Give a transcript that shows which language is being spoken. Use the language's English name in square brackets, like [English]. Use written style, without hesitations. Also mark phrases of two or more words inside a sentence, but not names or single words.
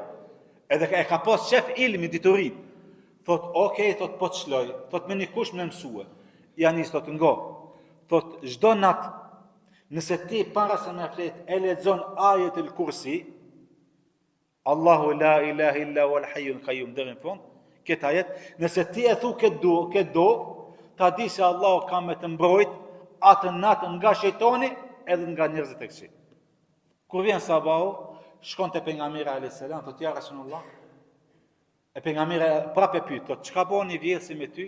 [Albanian] Edhe e ka pas shef ilmi diturin. Thot okay, thot po të shloj, thot me një kush më mësue. Ja nis thot ngo. Thot çdo nat nëse ti para se me flet e lexon ajetul kursi, [Arabic] الله لا إله إلا هو الحي القيوم [Albanian] deri në fund, këtë ajet, nëse ti e thu këtë do, ta di se Allah ka me të mbrojt atë natë nga shejtani edhe nga njerëzit e këqij. Kur vjen sabahu, shkon te pejgamberi [Arabic] عليه السلام, [Albanian] thot ja Rasulullah. E pejgamberi prapë pyet, thot çka bën i vjedhsi me ty?